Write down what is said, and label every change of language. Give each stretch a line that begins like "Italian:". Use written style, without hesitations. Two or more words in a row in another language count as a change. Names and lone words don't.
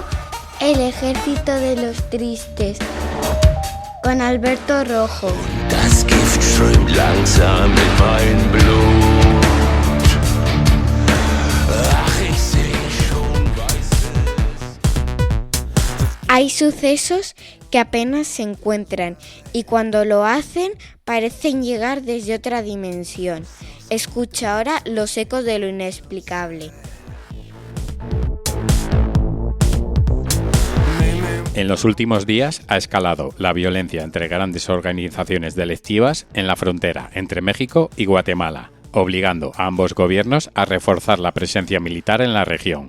Spanish: El Ejército de los Tristes con Alberto Rojo.
German: Das Gift strömt langsam in mein Blut. Ach, ich seh schon weißes.
Spanish: Hay sucesos que apenas se encuentran y cuando lo hacen parecen llegar desde otra dimensión. Escucha ahora los ecos de lo inexplicable. En los últimos días ha escalado la violencia entre grandes organizaciones delictivas en la frontera entre México y Guatemala, obligando a ambos gobiernos a reforzar la presencia militar en la región.